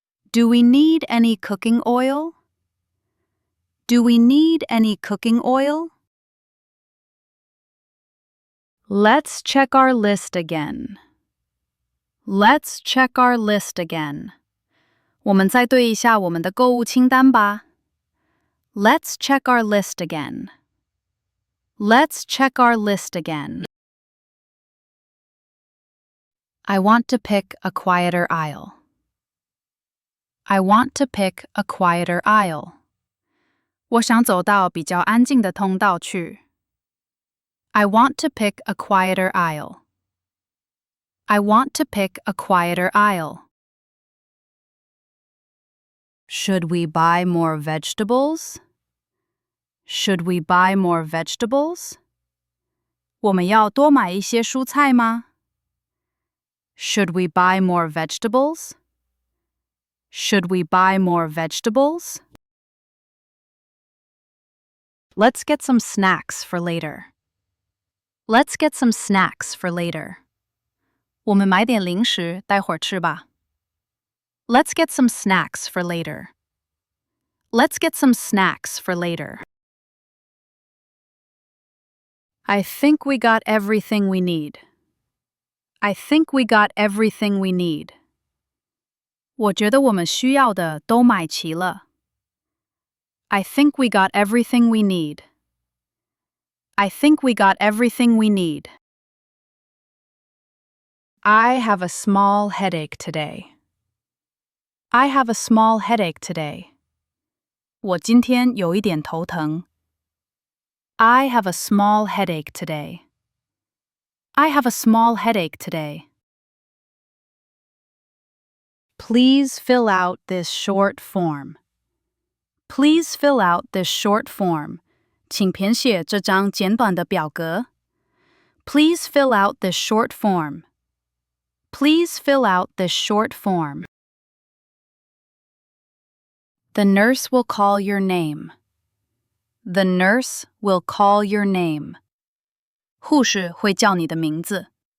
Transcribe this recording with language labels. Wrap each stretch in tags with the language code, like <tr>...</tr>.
<en>Do we need any cooking oil? Do we need any cooking oil? Let's check our list again. Let's check our list again.</en> <zh>我们再对一下我们的购物清单吧。</zh> <en>Let's check our list again. Let's check our list again. I want to pick a quieter aisle. I want to pick a quieter aisle.</en> <zh>我想走到比较安静的通道去。</zh> <en>I want to pick a quieter aisle. I want to pick a quieter aisle. Should we buy more vegetables? Should we buy more vegetables?</en> <zh>我们要多买一些蔬菜吗？</zh> <en>Should we buy more vegetables? Should we buy more vegetables? Let's get some snacks for later. Let's get some snacks for later.</en> <zh>我们买点零食，待会儿吃吧。</zh> <en>Let's get some snacks for later. Let's get some snacks for later. I think we got everything we need. I think we got everything we need.</en> <zh>我觉得我们需要的都买齐了。</zh> <en>I think we got everything we need. I think we got everything we need. I have a small headache today. I have a small headache today.</en> <zh>我今天有一点头疼。</zh> <en>I have a small headache today. I have a small headache today. Please fill out this short form. Please fill out this short form.</en> <zh>请填写这张简短的表格。</zh> <en>Please fill out this short form. Please fill out this short form. The nurse will call your name. The nurse will call your name.</en> <zh>护士会叫你的名字。</zh>